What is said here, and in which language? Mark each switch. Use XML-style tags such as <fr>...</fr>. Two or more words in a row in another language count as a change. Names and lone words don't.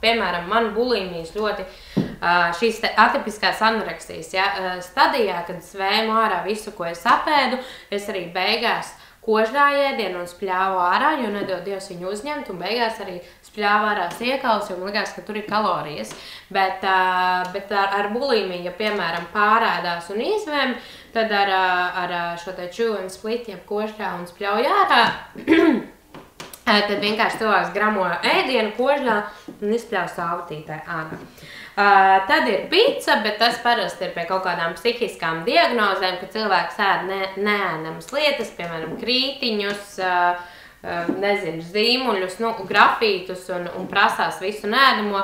<lv>Piemēram, man bulimijas ļoti šīs atipiskās anoreksijas, ja, stadijā, kad es vēmu ārā visu, ko es apēdu, es arī beigās kožģāju ēdienu un spļāvu ārā, jo nedod Dievs viņu uzņemt, un beigās arī spļāvu ārā siekals, jo man likās, ka tur ir kalorijas. Bet ar bulimiju, ja piemēram pārēdās un izvēm, tad ar šo te</lv> <en>chew and split,</en> <lv>ja kožģā un spļauj ārā, tad vienkārši cilvēks gramo ēdienu kožģā un izspļauj sautītē ārā. Tad ir pica, bet tas parasti ir pie kaut kādām psihiskām diagnozēm, ka cilvēks ēd neēdamas lietas, piemēram, krītiņus, nezinu, zīmuļus, grafītus un prasās visu neēdamo.</lv>